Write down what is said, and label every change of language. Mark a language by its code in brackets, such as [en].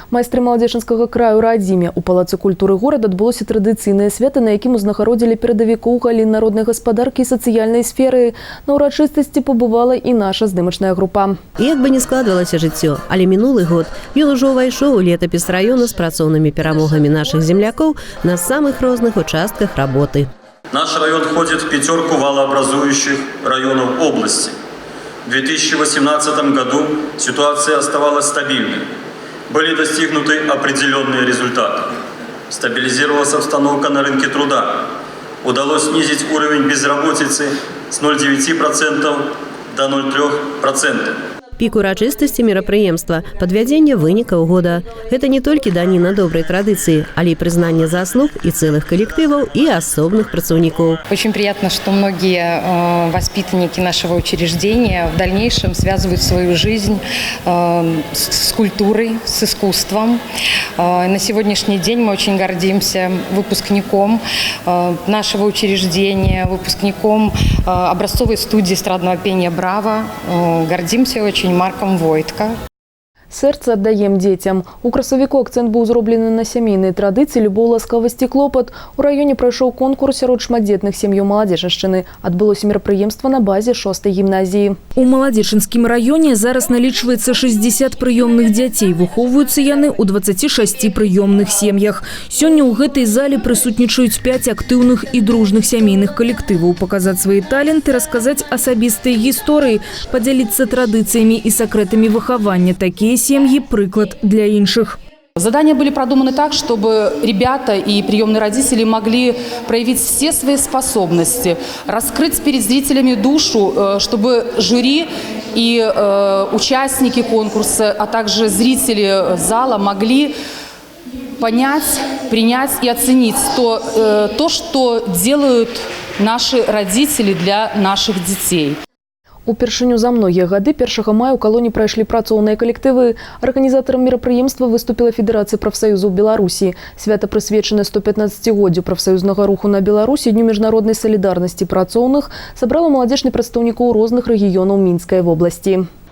[be] Майстры Маладзечанскага краю радзіме. У палацы культуры горада адбылося традыцыйнае свята, на якім узнагародзілі перадавікоў галін народнай гаспадаркі і сацыяльнай сферы. На ўрачыстасці пабывала і наша здымачная група. Як бы не складвалася жыццё, але мінулы год ён ужо ўвайшоў у летапіс раёна з працоўнымі перамогамі нашых землякоў на самых розных участках работы. [ru] Наш район входит в 5 валообразующих районов области. В 2018 году ситуация оставалась стабильной. Были достигнуты определенные результаты. Стабилизировалась обстановка на рынке труда. Удалось снизить уровень безработицы с 0,9% до 0,3%. [be] Пік урачыстасці мерапрыемства – падвядзенне вынікаў года. Гэта не толькі даніна добрай традыцыі, але і прызнанне заслуг і цэлых калектываў і асобных працаўніков. [ru] Очень приятно, что многие воспитанники нашего учреждения в дальнейшем связывают свою жизнь с культурой, с искусством. На сегодняшний день мы очень гордимся выпускником нашего учреждения, выпускником образцовой студии эстрадного пения «Браво». Гордимся очень Марком Войтко. [be] Сэрца аддаем дзецям. У красавіку акцэнт быў зроблены на сямейныя традыцыі, любоў, ласкавасць і клопат. У раёне прайшоў конкурс сярод шматдзетных сем'яў Маладзечаншчыны. Адбылося мерапрыемства на базе 6-й гімназіі. У Маладзечанскім раёне зараз налічваецца 60 прыёмных дзяцей. Выхоўваюцца яны ў 26 прыёмных сем'ях. Сёння ў гэтай зале прысутнічаюць 5 актыўных і дружных сямейных калектываў. Паказаць свае таленты, расказаць асабістыя гісторыі, падзяліцца традыцыямі і сакрэтамі выхавання. Такія семьи – приклад для інших. [ru] Задания были продуманы так, чтобы ребята и приемные родители могли проявить все свои способности, раскрыть перед зрителями душу, чтобы жюри и участники конкурса, а также зрители зала могли понять, принять и оценить то, что делают наши родители для наших детей. [be] Упершыню за многія гады 1 мая ў калоні прайшлі працоўныя калектывы. Арганізатарам мерапрыемства выступіла Федэрацыя прафсаюзаў Беларусі. Свята прысвечанае 115-годдзю прафсаюзнага руху на Беларусі, Дню міжнароднай салідарнасці працоўных, сабрала маладзечных прадстаўнікоў розных рэгіёнаў Мінскай вобласці.